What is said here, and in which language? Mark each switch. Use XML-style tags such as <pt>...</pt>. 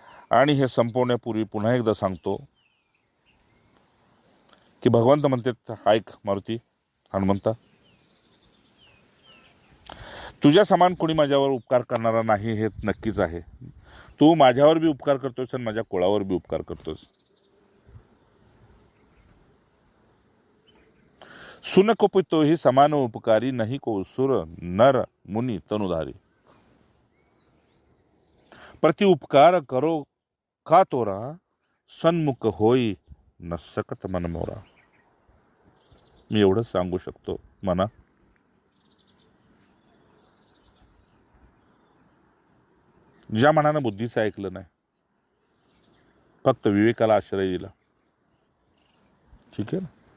<mr>आणि हे संपवण्यापूर्वी पुन्हा एकदा सांगतो की भगवंत म्हणतात, ऐक मारुती, हनुमंता, तुझ्या समान कोणी माझ्यावर उपकार करणारा नाही हे नक्कीच आहे. तू माझ्यावर बी उपकार करतोस आणि माझ्या कुळावर बी उपकार करतोस.</mr> <awa>सुन को ही समान उपकारी, नहीं को सुर नर मुनि तनुधारी. प्रति उपकार करो का तोरा, सन्मुख होई न सकत मन मोरा.</awa> <mr>मी एवढंच सांगू शकतो. मना ज्या मनानं बुद्धीचं ऐकलं नाही, फक्त विवेकाला आश्रय दिला, ठीक आहे ना.</mr>